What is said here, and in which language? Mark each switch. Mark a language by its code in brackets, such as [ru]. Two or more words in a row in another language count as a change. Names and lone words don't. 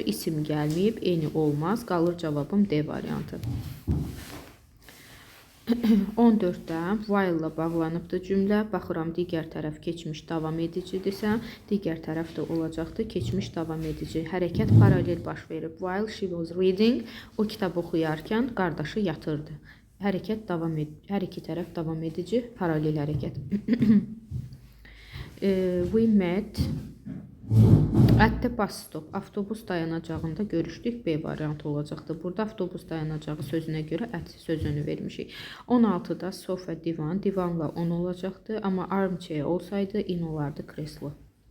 [az] İsim gəlməyib. Any olmaz. Qalır cavabım D variantı. 14-də while ilə bağlanıbdır cümlə. Baxıram, digər tərəf keçmiş davam edicidirsə, digər tərəf də olacaqdır keçmiş davam edici. Hərəkət paralel baş verib. [en] While she was reading, [az] o kitab oxuyarkən qardaşı yatırdı. Hərəkət davam edici, hər iki tərəf davam edici, paralel hərəkət. [en] We met at the bus stop. [az] Avtobus dayanacağında görüşdük. B variantı olacaqdır. Burada avtobus dayanacağı sözünə görə at sözünü vermişik. 16-da sofa, divan. Divanla 10 olacaqdır. Amma armchair olsaydı in olardı kreslo.